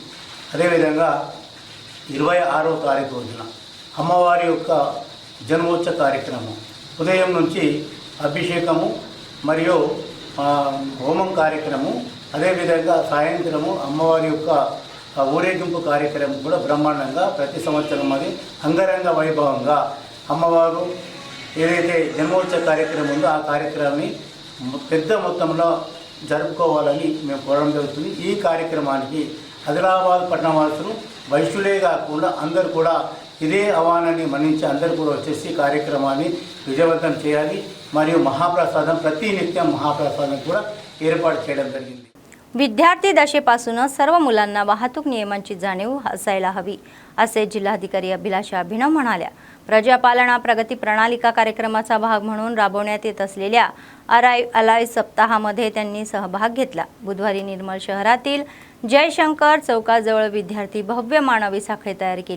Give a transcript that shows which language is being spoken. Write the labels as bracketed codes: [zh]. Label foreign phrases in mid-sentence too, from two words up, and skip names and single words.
[te] అదేవిధంగా 26వ తారీఖు రోజున అమ్మవారి యొక్క జన్మోత్సవ కార్యక్రమం ఉదయం నుంచి అభిషేకము మరియు హోమం కార్యక్రమం, అదేవిధంగా సాయంత్రము అమ్మవారి యొక్క ఊరేగింపు కార్యక్రమం కూడా బ్రహ్మాండంగా ప్రతి సంవత్సరం అది అంగరంగ వైభవంగా అమ్మవారు ఏదైతే జన్మోత్సవ కార్యక్రమం ఉందో ఆ కార్యక్రమాన్ని పెద్ద మొత్తంలో జరుపుకోవాలని మేము కోరడం జరుగుతుంది. ఈ కార్యక్రమానికి ఆదిలాబాద్ పట్టణవాసులు వైశ్యులే కాకుండా అందరూ కూడా ఇదే ఆహ్వానాన్ని మన్నించి అందరూ కూడా వచ్చేసి కార్యక్రమాన్ని విజయవంతం చేయాలి. మరియు మహాప్రసాదం ప్రతినిత్యం మహాప్రసాదం కూడా ఏర్పాటు చేయడం జరిగింది. [mr] विद्यार्थी दशेपासूनच सर्व मुलांना वाहतूक नियमांची जाणीव असायला हवी असे जिल्हाधिकारी अभिलाषा अभिनव म्हणाल्या. प्रजापालना प्रगती प्रणालिका कार्यक्रमाचा भाग म्हणून राबवण्यात येत असलेल्या अलाय सप्ताहामध्ये त्यांनी सहभाग घेतला. बुधवारी निर्मल शहरातील जयशंकर चौकाजवळ विद्यार्थी भव्य मानवी साखळी तयार केली.